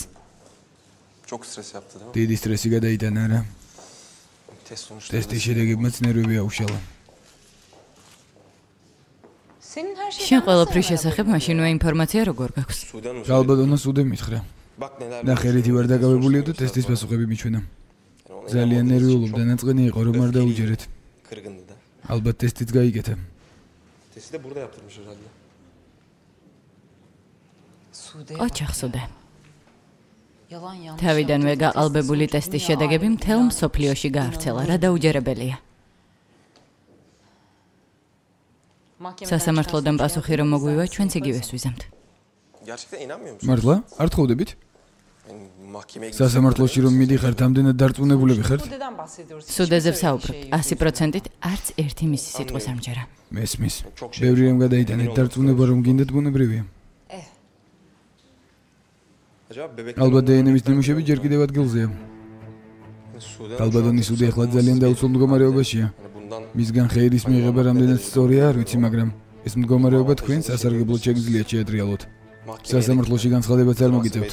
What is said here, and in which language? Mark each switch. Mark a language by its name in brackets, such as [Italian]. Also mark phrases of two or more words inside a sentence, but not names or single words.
[Turkish] Çok stres yaptı değil mi? [Georgian] დიდი სტრესი გადაიტანა რა. [Turkish] Test sonuçları. [Georgian] ტესტის შედეგებმაც ნერვები აუშალა. შენ ყველაფრის შესახებ მაშინვე ინფორმაცია როგორ გაქვს? [Turkish] Sudan mı? [Georgian] ალბათ სუდე მითხრა. [Turkish] Bak neler. [Georgian] ნახე რითი ვარ დაკავებულიო და ტესტის პასუხები მიჩვენა. ძალიან ნერვიულობდა, ნაწყენი იყო რომ არ დაუჯერეთ. [Turkish] Kırgındı da. [Georgian] ალბათ ტესტიც გაიგეთა. [Turkish] Testi de burada yaptırmış herhalde. [Georgian] ოჩახსუდე. თავიდანვე გაყალბებული ტესტის შედეგები მთელ მსოფლიოში გაავრცელა, რა დაუჯერებელია. სასამართლოდან პასუხი რომ მოგვივა, ჩვენც იგივეს ვიზამთ. [Turkish] Gerçekten inanmıyor musun? [Georgian] მართლა? არ თხოვდებით? [Turkish] Yani mahkemeye [Georgian] სასამართლოში რომ მიდიხართ, ამდენად დარწმუნებულები ხართ? სუდეზე ვსაუბრობთ, 100%-ით არც ერთი მისი სიტყვის არ მჯერა. მესმის. ბევრი რამ გადაიტანეთ, დარწმუნება რომ გინდათ ბუნებრივია. [Turkish] Acaba bebek [Georgian] ალბათ დნმ-ის ნიმუშები ჯერ კიდევ ადგილზეა. [Turkish] Sudan. [Georgian] ალბათონი სუდი ახლა ძალიან დაუცველ მდგომარეობაშია. [Turkish] Yani bundan [Georgian] მისგან ხეირის მიღება რამდენად სწორია არ ვიცი, მაგრამ ეს მდგომარეობა თქვენ სასარგებლოდ შეგიძლიათ შეატრიალოთ. სასამართლოში განცხადებაც არ მოგიწევთ.